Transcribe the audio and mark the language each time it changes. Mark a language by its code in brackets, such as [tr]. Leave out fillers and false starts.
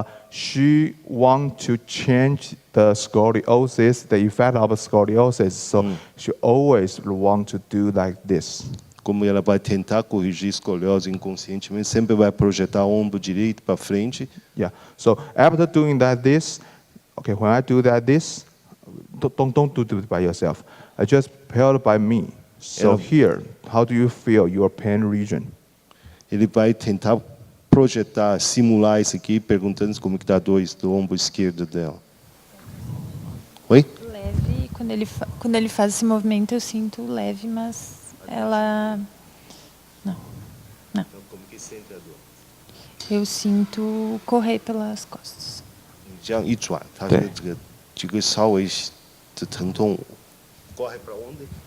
[en] She want to change the scoliosis, the effect of scoliosis. So she always want to do like this. [pt] Como ela vai tentar corrigir a escoliose inconscientemente, sempre vai projetar o ombro direito para frente. [en] Yeah. So after doing this, okay, when I do this, don't do it by yourself. I just held by me. So here, how do you feel your pain region? [pt] Ele vai tentar projetar, simular isso aqui, perguntando como que está a dor do ombro esquerdo dela. Oi? Leve, quando ele faz esse movimento eu sinto leve, mas ela... Não. Então, como que sente a dor? Eu sinto correr pelas costas. [zh] 这样一转，它的这个稍微的疼痛 [pt] corre para onde?